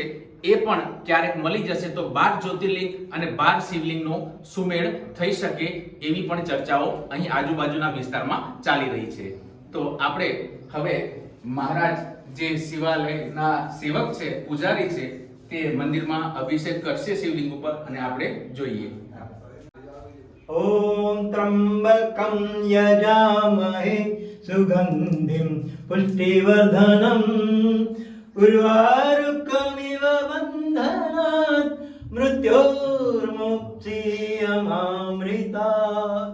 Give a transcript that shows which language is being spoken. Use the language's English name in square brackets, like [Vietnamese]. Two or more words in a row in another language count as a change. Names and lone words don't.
[Gujarati] એ પણ ક્યારેક મળી જશે તો 12 જ્યોતિર્લિંગ અને 12 શિવલિંગનો સુમેળ થઈ શકે એવી પણ ચર્ચાઓ અહીં આજુબાજુના વિસ્તારમાં ચાલી રહી છે. તો આપણે હવે મહારાજ જે શિવાલયના સેવક છે, પૂજારી છે, તે મંદિરમાં અભિષેક કરશે શિવલિંગ ઉપર અને આપણે જોઈએ. [Sanskrit] ओम त्र्यंबकं यजामहे सुगंधिं पुष्टिवर्धनम् उर्वारुकमिव बन्धनात् मृत्योर्मुक्तियमामृतात्.